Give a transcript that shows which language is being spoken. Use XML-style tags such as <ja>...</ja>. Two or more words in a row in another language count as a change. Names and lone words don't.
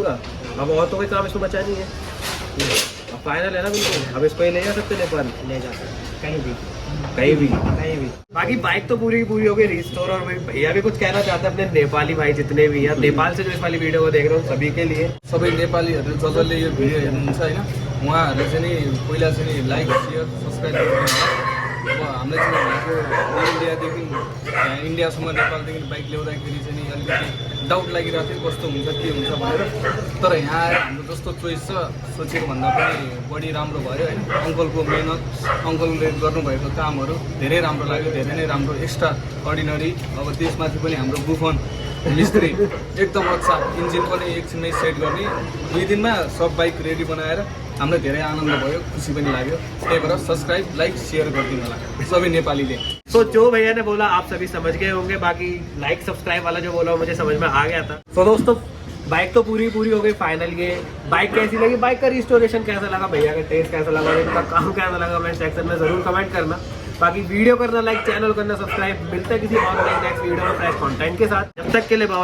<hi>अब और तो कोई काम इसमें बचा नहीं है। फाइनल है ना बिल्कुल, अब इसको ही ले जा सकते नेपाल, ले जा कहीं भी कहीं भी। कहीं भी। बाकी बाइक तो पूरी की पूरी हो गई रिस्टोर। और भैया भी कुछ कहना चाहते हैं अपने नेपाली भाई जितने भी हैं, नेपाल से जो इस वाली वीडियो को देख रहे हो सभी के लिए।</hi> <ne>सबै नेपालीहरू जसले यो भिडियो हेर्नुहुन्छ होइन, उहाँहरूले चाहिँ नि पहिला चाहिँ नि</ne> <en>like share subscribe</en> <ne>गर्नु। अब हामीलाई चाहिँ भनेको इन्डियादेखि इन्डियासम्म नेपालदेखि बाइक ल्याउँदाखेरि चाहिँ नि अलिकति डाउट लागिरहेको थियो कस्तो हुन्छ के हुन्छ भनेर। तर यहाँ आएर हाम्रो जस्तो चोइस छ सोचेको भन्दा पनि बढी राम्रो भयो होइन। अङ्कलको मेहनत, अङ्कलले गर्नुभएको कामहरू धेरै राम्रो लाग्यो, धेरै नै राम्रो,</ne> <en>extra ordinary.</en> <ne>अब त्यसमाथि पनि हाम्रो बुफन मिस्त्री एकदम अच्छा, इन्जिन पनि एकछिनमै सेट गर्ने, 2 दिनमा सब बाइक रेडी बनाएर हामीलाई धेरै आनन्द भयो, खुसी पनि लाग्यो। त्यही भएर</ne> <en>subscribe like share</en> <ne>गरिदिनु होला सबै नेपालीले।</ne> <hi>तो जो भैया ने बोला आप सभी समझ गए होंगे, बाकी</hi> <en>like subscribe</en> <hi>वाला जो बोला मुझे समझ में आ गया था। तो दोस्तों बाइक तो पूरी हो गई फाइनल। ये बाइक कैसी लगी, बाइक का रिस्टोरेशन कैसा लगा, भैया का टेस्ट कैसा लगा, इनका काम कैसा लगा,</hi> <en>comment section</en> <hi>में जरूर कमेंट करना। बाकी वीडियो करना लाइक, चैनल करना सब्सक्राइब। मिलते हैं किसी और</hi> <en>next video</en> <hi>में</hi> <en>fresh content</en> <hi>के साथ।</hi>